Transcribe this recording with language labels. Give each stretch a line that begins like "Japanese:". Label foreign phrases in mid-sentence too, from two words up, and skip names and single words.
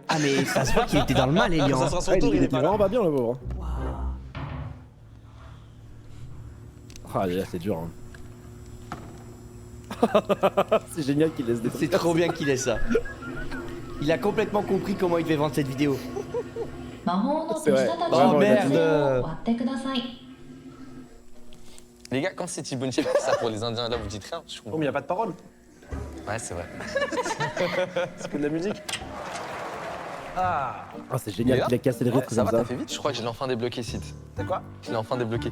French: Ah, mais ça se voit qu'il était dans le mal, Elian. Ça sera son Ouais, tour, il il est était pas là. vraiment pas bien le pauvre. Ah là c'est dur. Hein. C'est génial qu'il laisse des C'est trop bien qu'il ait ça. Il a complètement compris comment il devait vendre cette vidéo.
Japanese: 魔法の手
French: C'est vrai.
Japanese: 下たち
French: Oh
Japanese: の風
French: merde.
Japanese: 船を割ってください。
French: Les gars, quand c'est Tibonchi fait ça pour les Indiens, là, vous dites rien? Je Oh, comprends. mais y a pas de parole. Ouais, c'est vrai. C'est que de la musique. Ah. Ah c'est génial qu'il a cassé les Ouais, rythmes ça va, comme t'as ça. fait vite. Je crois que je l'ai enfin débloqué, Sid. T'as quoi? Je l'ai enfin débloqué.